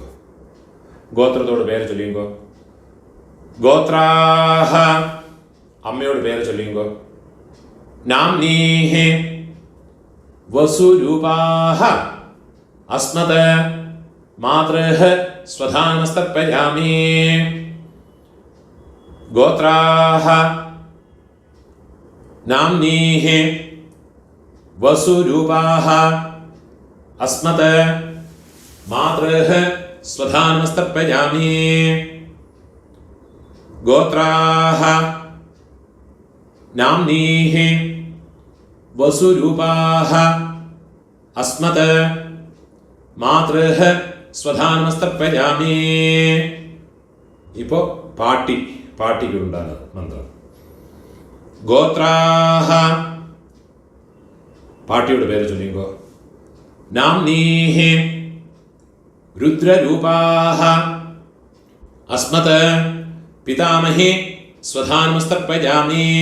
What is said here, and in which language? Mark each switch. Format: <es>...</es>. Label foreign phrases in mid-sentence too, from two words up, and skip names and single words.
<ml>ഗോത്രത്തോട് പേര് ചൊല്ലിക്കോ. ഗോത്രാഹ, അമ്മയോട് പേര് ചൊല്ലിക്കോ.</ml> <sa>നാംനീഹി വസുരൂപാഹ അസ്മത് മാതൃഹ് स्वधानमस्तर्पयामि गोत्राः नाम्नीः वसुरूपाः अस्मत् मातृः स्वधानमस्तर्पयामि गोत्राः नाम्नीः वसुरूपाः अस्मत् मातृः स्वधानमस्तर्पयामि</sa> <ml>ഇപ്പോൾ പാട്ടിക്കുണ്ടാണ് മന്ത്രം</ml> <sa>ഗോത്രാഹ</sa> <ml>പാട്ടിയുടെ പേര് ചൊല്ലിക്കോ</ml> <sa>നാംനീഹി രുദ്രരൂപാഹ അസ്മത് പിതാമഹി സ്വധാനമസ്തർപ്പയാമി</sa>